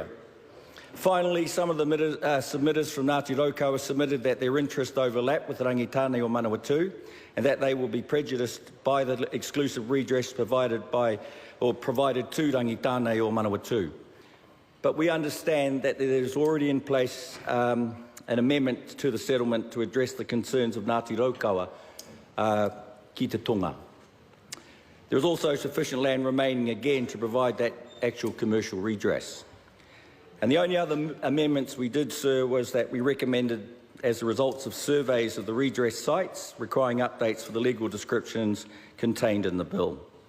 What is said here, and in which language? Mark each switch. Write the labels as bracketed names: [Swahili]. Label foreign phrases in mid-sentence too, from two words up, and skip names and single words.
[English] Finally, some of the submitters from Ngāti Raukawa submitted that their interests overlap with Rangitane or Manawatu and that they will be prejudiced by the exclusive redress provided to Rangitane or Manawatu. But we understand that there is already in place an amendment to the settlement to address the concerns of Ngāti Raukawa ki te tonga. There is also sufficient land remaining again to provide that actual commercial redress. And the only other amendments we did, sir, was that we recommended, as the results of surveys of the redress sites, requiring updates for the legal descriptions contained in the bill.